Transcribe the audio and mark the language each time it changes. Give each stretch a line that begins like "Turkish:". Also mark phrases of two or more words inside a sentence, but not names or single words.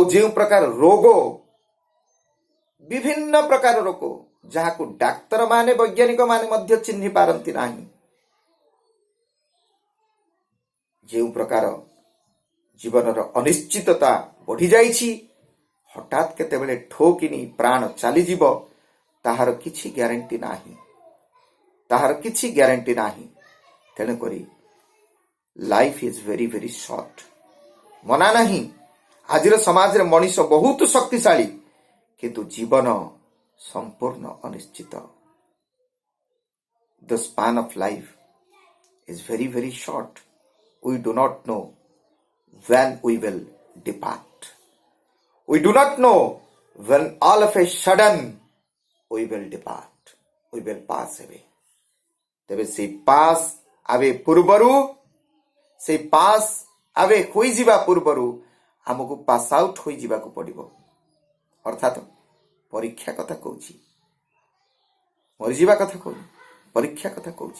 Odia: ଯେଉଁ ପ୍ରକାର ରୋଗ, ବିଭିନ୍ନ ପ୍ରକାର ରୋଗ, ଯାହାକୁ ଡାକ୍ତରମାନେ, ବୈଜ୍ଞାନିକ ମାନେ ମଧ୍ୟ ଚିହ୍ନି ପାରନ୍ତି ନାହିଁ, ଯେଉଁ ପ୍ରକାର ଜୀବନର ଅନିଶ୍ଚିତତା ବଢି ଯାଇଛି, ହଠାତ୍ କେତେବେଳେ ଠୋକିନି ପ୍ରାଣ ଚାଲିଯିବ, ତାହାର କିଛି ଗ୍ୟାରେଣ୍ଟି ନାହିଁ, ତାହାର କିଛି ଗ୍ୟାରେଣ୍ଟି ନାହିଁ।
English: ତେଣୁକରି life is very very short.
Odia: ମନା ନାହିଁ, ଆଜିର ସମାଜରେ ମଣିଷ ବହୁତ ଶକ୍ତିଶାଳୀ, କିନ୍ତୁ ଜୀବନ ସମ୍ପୂର୍ଣ୍ଣ ଅନିଶ୍ଚିତ।
English: The span of life is very very short. We do not know when we will depart. We do not know when all of a sudden we will depart. We will pass away.
Odia: ତେବେ ସେଇ
English: pass away
Odia: ପୂର୍ବରୁ, ସେଇ
English: pass away
Odia: ହୋଇଯିବା ପୂର୍ବରୁ ଆମକୁ
English: pass out
Odia: ହୋଇଯିବାକୁ ପଡ଼ିବ। ଅର୍ଥାତ୍ ପରୀକ୍ଷା କଥା କହୁଛି, ମରିଯିବା କଥା କହୁନି, ପରୀକ୍ଷା କଥା କହୁଛି।